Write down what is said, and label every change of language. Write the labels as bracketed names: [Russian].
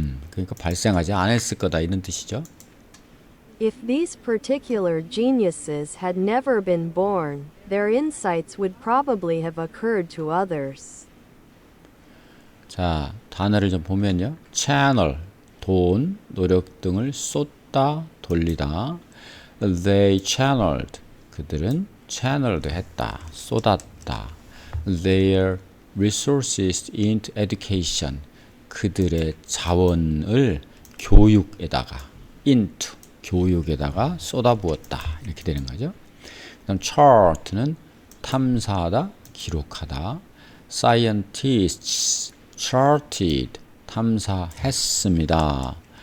[Korean] 그러니까 발생하지 않았을 거다 이런 뜻이죠. [English] If these particular geniuses had never been born, their insights would probably have occurred to others. [Korean] 자, 단어를 좀 보면요. channel, 돈, 노력 등을 쏟다, 돌리다. [English] They channeled, [Korean] 그들은 channeled 했다, 쏟았다. [English] Their resources into education, [Korean] 그들의 자원을 교육에다가, into, 교육에다가 쏟아부었다. 이렇게 되는 거죠. 그다음 chart는 탐사하다, 기록하다. [English] Scientists charted, [Korean] 탐사했습니다.